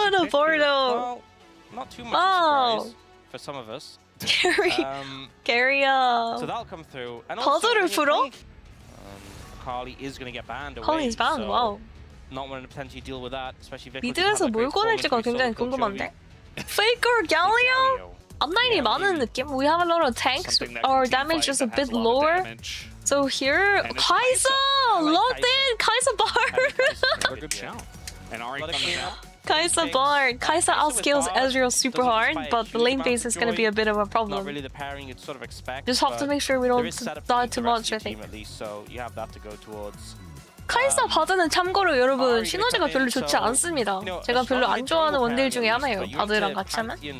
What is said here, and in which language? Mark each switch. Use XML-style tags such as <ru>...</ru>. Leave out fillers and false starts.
<en>Well, not too much surprise for some of us. KERIA. So that'll come through. And</en> <ko>바드를 풀어?</ko> <en>Akali is going to get banned away. Akali's banned, so wow. Not wanting to potentially deal with that, especially if</en> <ko>미드에서 뭘 꺼낼지가 굉장히 궁금한데?</ko> <en>Faker, Galio?</en> <ko>앞라인이 많은 느낌?</ko> <en>We have a lot of tanks. Our damage is a bit lower. So here, Kaisa! Locked in! Kaisa BARD! Good shout. And Ari coming out. Kaisa BARD. Kaisa outskills Ezreal super hard, but the lane base is going to be a bit of a problem. Not really the pairing you'd sort of expect. Just have to make sure we don't die too much, I think. At least, so you have that to go towards.</en> <ko>카이사 바드는 참고로 여러분 시너지가 별로 좋지 않습니다. 제가 별로 안 좋아하는 원딜 중에 하나예요. 바드랑 같이 하면.</ko>